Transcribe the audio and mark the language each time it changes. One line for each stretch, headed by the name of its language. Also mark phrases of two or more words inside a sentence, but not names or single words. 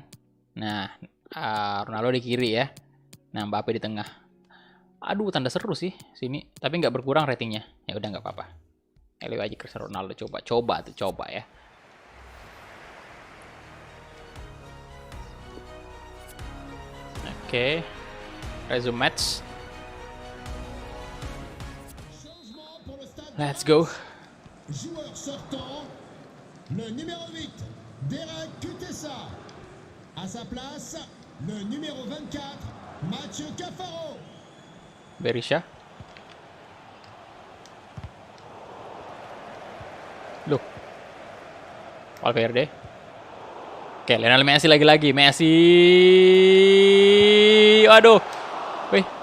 Indonesian: Nah, Ronaldo di kiri ya. Nah, Mbappe di tengah. Aduh, tanda seru sih sini. Tapi nggak berkurang ratingnya. Ya udah nggak apa-apa. Elio aja Cristiano Ronaldo coba ya. Oke.
English: Resume match.
French: Changement pour le stade.
English: Let's go.
French: Joueur sortant, le numéro 8, Derek Kutesa. À sa place, le numéro 24, Mathieu Cafaro.
Indonesian: Berisha. Loh. Valverde. Oke, Lionel Messi lagi-lagi. Messi. Waduh. Wih.